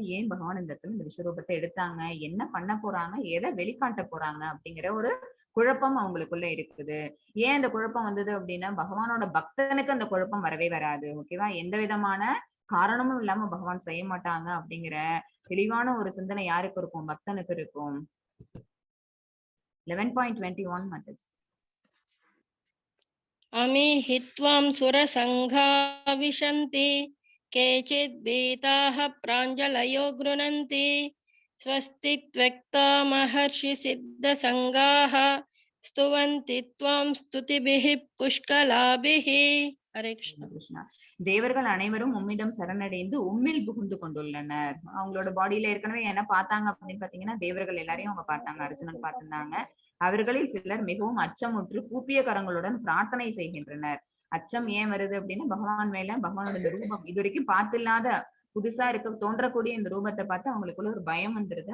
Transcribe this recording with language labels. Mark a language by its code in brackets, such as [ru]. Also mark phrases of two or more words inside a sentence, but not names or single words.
[ta] ஏன் பகவான் இந்த இடத்துல இந்த விஸ்வரூபத்தை எடுத்தாங்க, என்ன பண்ண போறாங்க, எதை வெளிக்காட்ட போறாங்க அப்படிங்கிற ஒரு குழப்பம் அவங்களுக்குள்ள இருக்குது. ஏன் அந்த குழப்பம் வந்தது அப்படின்னா பகவானோட பக்தனுக்கு அந்த குழப்பம் வரவே வராது. ஓகேவா? எந்த விதமான காரணமும் இல்லாம பகவான் செய்ய மாட்டாங்க அப்படிங்கிற தெளிவான ஒரு சிந்தனை யாருக்கு இருக்கும், பக்தனுக்கு இருக்கும். 11.21 மத்தஜி. [sa] अमीहित्वां सुरसङ्घा विशन्ति केचित् भीताः प्राञ्जलयो गृह्णन्ति स्वस्ति त्वक्ता महर्षि सिद्धसङ्गाः स्तुवन्ति त्वां स्तुतिभिः पुष्कलाभिः. हरे कृष्ण. [ta] கிருஷ்ணா. தேவர்கள் அனைவரும் உம்மிடம் சரணடைந்து உம்மில் புகுந்து கொண்டுள்ளனர். அவங்களோட பாடியில ஏற்கனவே என்ன பார்த்தாங்க அப்படின்னு பாத்தீங்கன்னா தேவர்கள் எல்லாரையும் அவங்க பார்த்தாங்க, அர்ஜுனன் பார்த்திருந்தாங்க. அவர்களில் சிலர் மிகவும் அச்சமுற்று கூப்பிய கரங்களுடன் பிரார்த்தனை செய்கின்றனர். அச்சம் ஏன் வருது அப்படின்னா பகவான் மேல, பகவானோட இந்த ரூபம் இது வரைக்கும் பார்த்தில்லாத புதுசா இருக்க தோன்றக்கூடிய இந்த ரூபத்தை பார்த்து அவங்களுக்குள்ள ஒரு பயம் வந்துருது.